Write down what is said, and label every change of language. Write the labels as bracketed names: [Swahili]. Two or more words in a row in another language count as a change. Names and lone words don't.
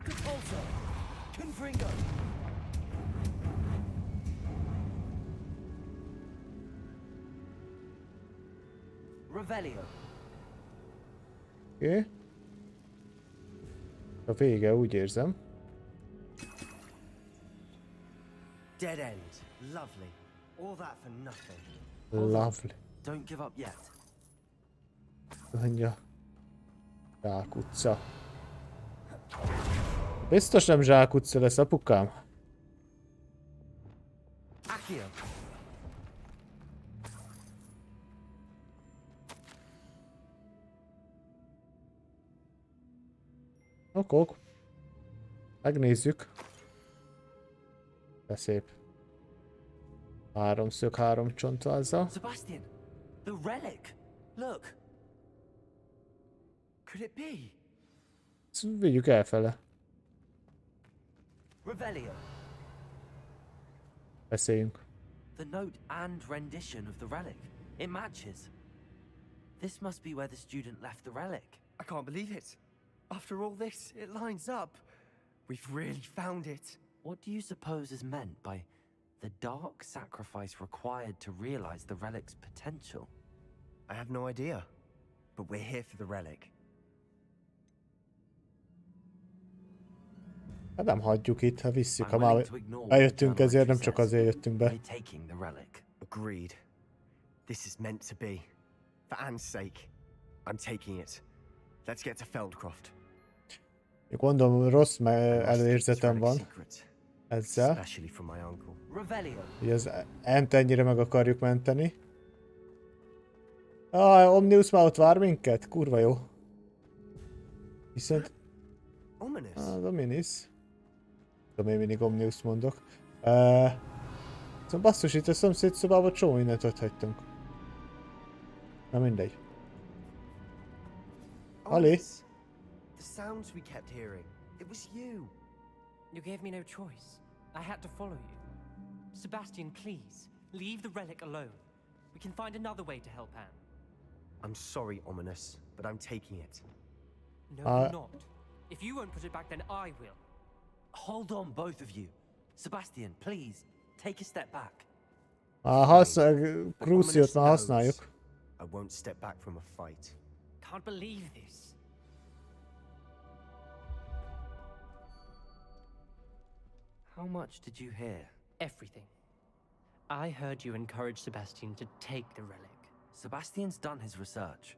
[Hungarian] Oké. A vége, úgy érzem. [English] Dead end. Lovely. All that for nothing. Lovely. Don't give up yet. [Hungarian] Mondja. Zsákutca. Biztos nem zsákutca lesz, apukám. Accio. Ok. Megnézzük. De szép. Háromszög, három csontvázza. [English] Sebastian, the relic. Look. Could it be? [Hungarian] Ezt vigyük elfele. Revelio. Beszéljünk. [English] The note and rendition of the relic. It matches. This must be where the student left the relic. I can't believe it. After all this, it lines up. We've really found it. What do you suppose is meant by the dark sacrifice required to realize the relic's potential? I have no idea. But we're here for the relic. [Hungarian] Hát nem hagyjuk itt, ha visszük, ha már eljöttünk, ezért nem csak azért jöttünk be. [English] Agreed. This is meant to be. For Anne's sake, I'm taking it. Let's get to Feldcroft. [Hungarian] Gondolom, rossz előérzetem van ezzel. Hogy az Ant ennyire meg akarjuk menteni. Omnius már ott vár minket? Kurva jó. Viszont... Az Ominis. Tudom, én mindig Omnius mondok. Szóval basszus, itt a szomszéd szobában csomó mindent ott hagytunk. Na mindegy. Ali? [English] The sounds we kept hearing. It was you. You gave me no choice. I had to follow you. Sebastian, please, leave the relic alone. We can find another way to help Anne. I'm sorry, Ominous, but I'm taking it. No, you're not. If you won't put it back, then I will. Hold on, both of you. Sebastian, please, take a step back. [Hungarian] Cruciót már használjuk. [English] I won't step back from a fight. Can't believe this. How much did you hear? Everything. I heard you encourage Sebastian to take the relic. Sebastian's done his research.